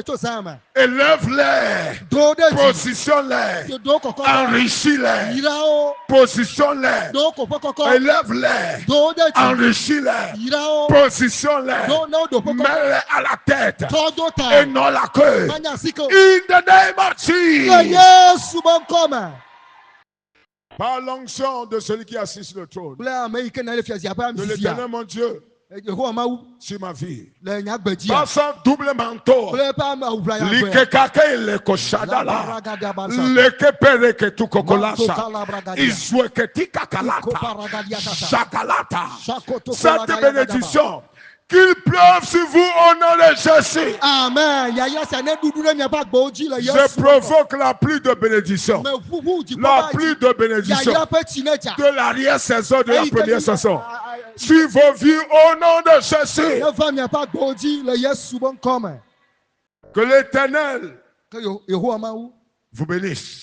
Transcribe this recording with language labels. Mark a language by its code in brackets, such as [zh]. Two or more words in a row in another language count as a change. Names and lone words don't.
[fr] Élève-les. Positionne-les. Enrichis-les. Positionne-les. Élève-les. Enrichis-les. Positionne-les. Mets-les à la tête et non la queue. [en] In the name of Jesus. [fr] Par l'onction de celui qui est assis sur le trône, de l'Éternel mon Dieu, sur ma vie, par son double manteau, l'ikekake le koshadala, l'ekepere tu kokolasa, izweketi kakalata, shakalata. Cette bénédiction, qu'il pleuve sur vous au nom de Jésus. Amen. Je provoque la pluie de bénédiction. La pluie de bénédiction de l'arrière-saison de la première saison. Sur vos vies au nom de Jésus. Que l'Éternel vous bénisse.